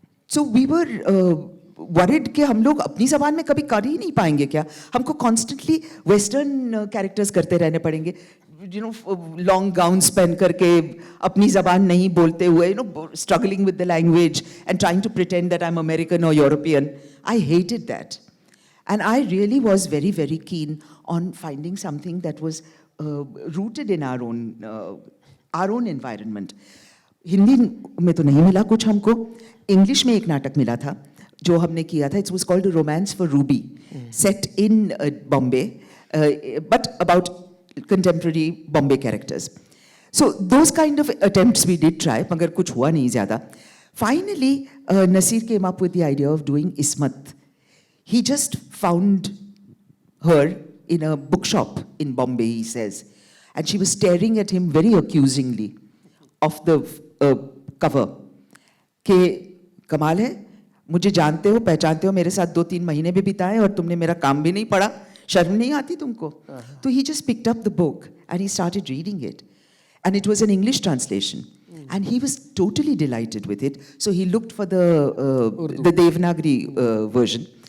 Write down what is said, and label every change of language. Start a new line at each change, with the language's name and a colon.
English: so we were worried
Hindi: कि हम लोग अपनी जबान में कभी कर ही नहीं पाएंगे क्या.
English: हमको constantly western characters
Hindi: करते रहने पड़ेंगे,
English: long gowns
Hindi: पहन करके अपनी जबान नहीं बोलते हुए,
English: Struggling with the language and trying to pretend that I am American और European. I hated that. And I really was very, very keen on finding something that was rooted in our own environment.
Hindi: Hindi में तो नहीं मिला कुछ हमको. English में एक नाटक मिला था जो हमने किया था.
English: It was called Romance for Ruby, set in Bombay, but about contemporary Bombay characters. So those kind of attempts we did try,
Hindi: मगर कुछ हुआ नहीं ज़्यादा.
English: Finally, Nasir came up with the idea of doing Ismat. He just found her in a bookshop in Bombay, he says, and she was staring at him very accusingly of the cover.
Hindi: कि कमाल है, मुझे जानते हो, पहचानते हो, मेरे साथ 2-3 महीने भी बिताए और तुमने मेरा काम भी नहीं पढ़ा, शर्म नहीं आती तुमको?
English: तो he just picked up the book and he started reading it, and it was an English translation. And he was totally delighted with it. So he looked for the Devanagari version.